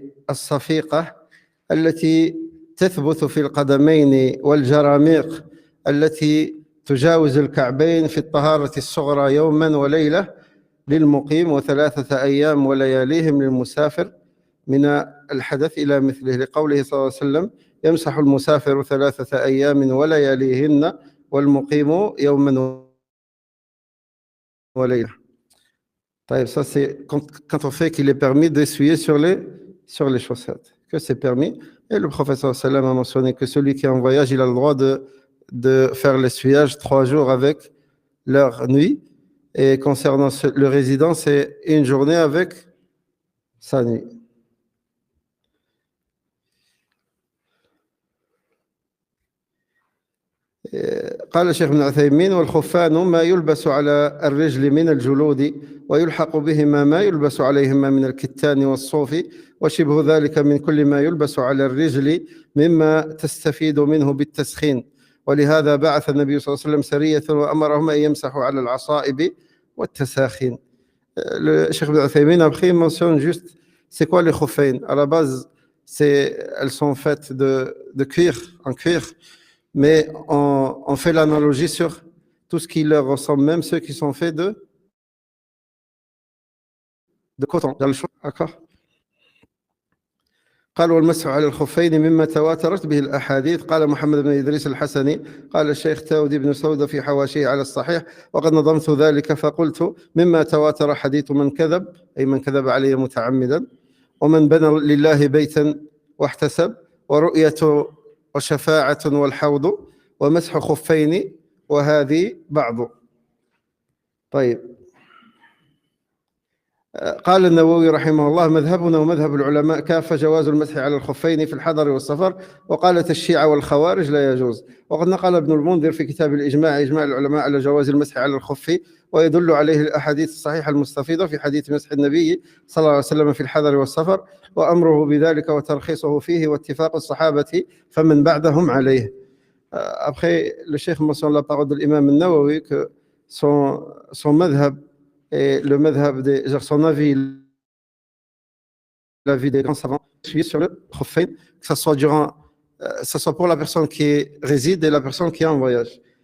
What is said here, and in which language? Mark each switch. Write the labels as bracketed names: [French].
[Arabic] الصفيقة التي تثبت في القدمين والجراميق التي تجاوز الكعبين في الطهارة الصغرى يوما وليلة للمقيم و3 أيام ولياليهم للمسافر من الحدث إلى مثله، لقوله صلى الله عليه وسلم يمسح المسافر 3 أيام ولياليهن والمقيم يوما وليلة. [French] Ça c'est quand on fait qu'il est permis d'essuyer sur les chaussettes, que c'est permis. Et le professeur sallam a mentionné que celui qui est en voyage, il a le droit de faire l'essuyage 3 jours avec leur nuit. Et concernant le résident, c'est une journée avec sa nuit. [Arabic] قال الشيخ ابن عثيمين والخفان ما يلبس على الرجل من الجلود ويلحق بهما ما يلبس عليهما من الكتان والصوف وشبه ذلك من كل ما يلبس على الرجل مما تستفيد منه بالتسخين، ولهذا بعث النبي صلى الله عليه وسلم سرية وأمرهم أن يمسحوا على العصائب والتساخين. [French] Le Cheikh Ibn Uthaymin après il mentionne juste c'est quoi les khuffayn. À la base elles sont faites de cuir, en cuir. Mais on fait l'analogie sur tout ce qui leur ressemble, même ceux qui sont faits de coton, dans le choix, d'accord? [Arabic] قال والمسح على الخفين مما تواترت به الأحاديث. قال محمد بن إدريس الحسني قال الشيخ تاودي بن سودة في حواشيه على الصحيح وقد نظمت ذلك فقلت مما تواتر حديث من كذب، أي من كذب علي متعمدا، ومن بنى لله بيتا واحتسب، ورؤية وشفاعة والحوض، ومسح خفين، وهذه بعض. طيب، قال النووي رحمه الله مذهبنا ومذهب العلماء كافة جواز المسح على الخفين في الحضر والسفر، وقالت الشيعة والخوارج لا يجوز. وقد نقل ابن المنذر في كتاب الإجماع إجماع العلماء على جواز المسح على الخف، ويدل عليه الأحاديث الصحيحة المستفيضة في حديث مسح النبي صلى الله عليه وسلم في الحضر والسفر، وأمره بذلك وترخيصه فيه واتفاق الصحابة فمن بعدهم عليه. [French] Après, le cheikh mentionne la parole de l'imam al-Nawawi que son madhab et le madhab son avis, l'avis des grands savants, suit sur le khuffayn, que ce soit ce soit pour la personne qui réside et la personne qui est en voyage.